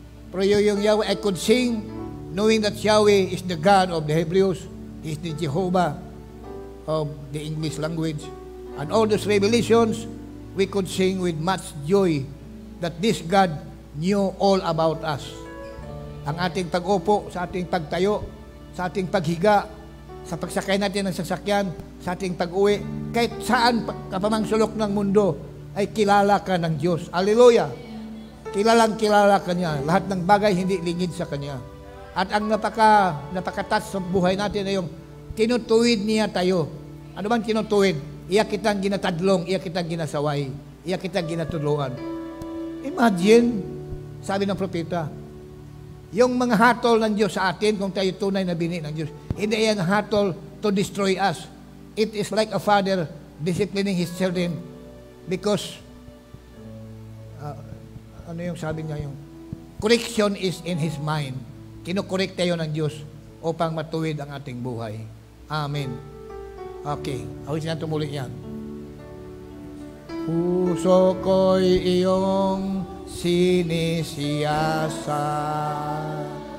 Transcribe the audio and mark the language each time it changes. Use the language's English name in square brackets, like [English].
[English] Pero yung Yahweh, I could sing knowing that Yahweh is the God of the Hebrews, is the Jehovah of the English language. And all those revelations, we could sing with much joy that this God knew all about us. [Filipino] Ang ating pag-upo, sa ating pagtayo, sa ating paghiga, sa pagsakay natin ng sasakyan, sa ating pag-uwi, kahit saan kapamang sulok ng mundo, ay kilala ka ng Diyos. Hallelujah! Kilalang-kilala ka niya. Lahat ng bagay hindi lingid sa Kanya. At ang napaka-touch sa buhay natin ay yung tinutuwid niya tayo. Ano bang tinutuwid? [Cebuano] Iya kitang ginatadlong, iya kitang ginasaway, iya kitang ginatuluan. [Filipino] Imagine, sabi ng propeta, yung mga hatol ng Diyos sa atin, kung tayo tunay na bini ng Diyos, hindi yan hatol [English] to destroy us. It is like a father disciplining his children because, [Filipino] ano yung sabi niya, [English] yung correction is in his mind. [Filipino] Kinukorek tayo ng Diyos upang matuwid ang ating buhay. Amen. Okay, awit na tumuloy yan. Puso ko'y iyong sinisiyasat,